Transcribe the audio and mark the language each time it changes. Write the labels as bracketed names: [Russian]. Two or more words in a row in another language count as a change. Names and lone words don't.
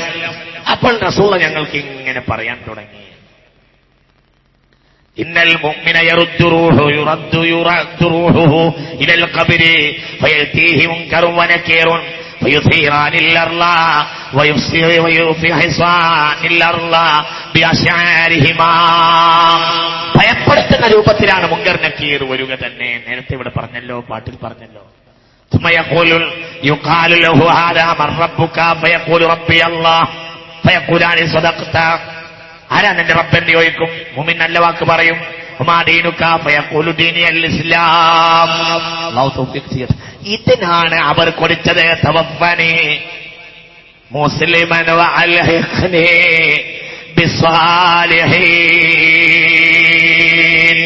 [Malayalam] അപ്പോൾ റസൂൽ ഞങ്ങൾക്ക് ഇങ്ങനെ പറയാൻ തുടങ്ങി, [Arabic] إن المؤمن يرد روحه إلى القبر فيأتيه منكر ونكير فيثيران الأرض ويفحصان الأرض بأشعارهما. [Malayalam] ഭയപ്പെടുത്തുന്ന രൂപത്തിലാണ് മുൻകർ നകീർ വരിക തന്നെ. നേരത്തെ ഇവിടെ പറഞ്ഞല്ലോ, പാട്ടിൽ പറഞ്ഞല്ലോ. [Arabic] ثم يقال له هذا من ربك فيقول ربي الله فيقولان صدقت. [Malayalam] ആരാ നിന്റെ റബ്ബെന്ന് ചോദിക്കും. മുഅ്മിൻ നല്ല വാക്ക് പറയും. [Arabic] وما دينك فيقول ديني الإسلام. [Malayalam] അല്ലാഹു തൗഫീഖ് ചെയ്യട്ടെ. ഇതിനാണ് അവർ കൊടുത്തത് [Arabic] توفني مسلما وألحقني بالصالحين.